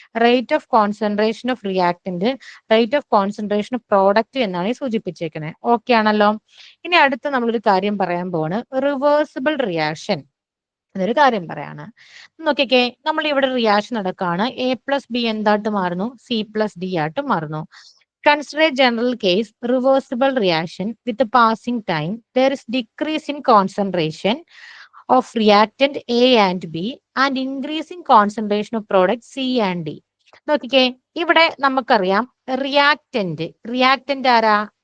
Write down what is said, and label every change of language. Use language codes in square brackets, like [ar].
[ml] Rate of concentration of reactant, rate of concentration of product എന്നാണ് സൂചിപ്പിച്ചേക്കുന്നത്. Okay ആണല്ലോ. ഇനി അടുത്ത് നമ്മളൊരു കാര്യം പറയാൻ പോവാണ്, റിവേഴ്സിബിൾ റിയാക്ഷൻ എന്നൊരു കാര്യം പറയാണ്. നോക്കിക്കേ, നമ്മൾ ഇവിടെ റിയാക്ഷൻ നടക്കുകയാണ്, എ പ്ലസ് ബി എന്തായിട്ട് മാറുന്നു, സി പ്ലസ് ഡി ആയിട്ട് മാറുന്നു. [en] Consider a general case, reversible reaction with the passing time. There is decrease in concentration of reactant A and B and increasing concentration of product C and D. [ml] നോക്കിക്കേ, ഇവിടെ നമുക്കറിയാം reactant ആരാ?